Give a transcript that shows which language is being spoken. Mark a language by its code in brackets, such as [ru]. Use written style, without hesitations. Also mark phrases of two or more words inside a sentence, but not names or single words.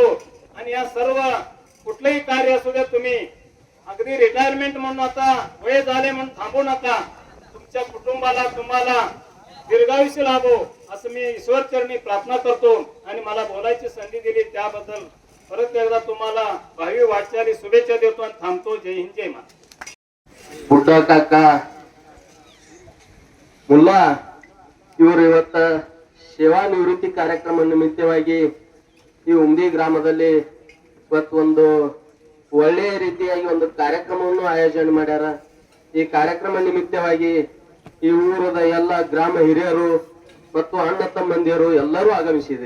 [mr] आणि या सर्व कुठलंही कार्य असू द्या, तुम्ही अगदी रिटायरमेंट म्हणून आता वय झाले म्हणून थांबू नका. तुमच्या कुटुंबाला तुम्हाला दीर्घायुष्य लाभो असं मी ईश्वर चरणी प्रार्थना करतो. आणि मला बोलायची संधी दिली त्याबद्दल परत एकदा तुम्हाला भावी वाटचाली शुभेच्छा देतो आणि थांबतो. जय हिंद, जय महाराष्ट्र. [kn] ಬುಡ್ಡ ಕಾಕ ಮುಲ್ಲಾ ಇವರು ಇವತ್ತ ಸೇವಾ ನಿವೃತ್ತಿ ಕಾರ್ಯಕ್ರಮ ನಿಮಿತ್ತವಾಗಿ ಈ ಉಮ್ದಿ ಗ್ರಾಮದಲ್ಲಿ ಇವತ್ತು ಒಂದು ಒಳ್ಳೆಯ ರೀತಿಯಾಗಿ ಒಂದು ಕಾರ್ಯಕ್ರಮವನ್ನು ಆಯೋಜನೆ ಮಾಡ್ಯಾರ. ಈ ಕಾರ್ಯಕ್ರಮ ನಿಮಿತ್ತವಾಗಿ ಈ ಊರದ ಎಲ್ಲ ಗ್ರಾಮ ಹಿರಿಯರು ಮತ್ತು ಅಣ್ಣ ತಮ್ಮಂದಿಯರು ಎಲ್ಲರೂ ಆಗಮಿಸಿದ್ರಿ.